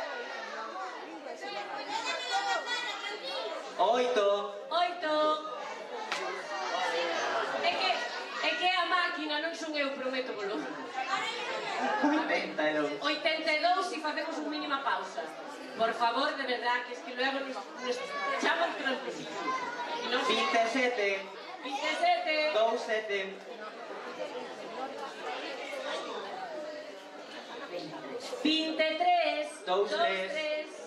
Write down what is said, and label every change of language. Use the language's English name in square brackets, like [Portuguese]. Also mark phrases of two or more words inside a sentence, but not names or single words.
[Galician] 8, 8. É que a máquina non son eu, prometo polo. 82, 82 si facemos un mínima pausa. [Spanish] Por favor, de verdad, que es que luego nos echamos tramposillo. 27, 27. 27, 23. 23.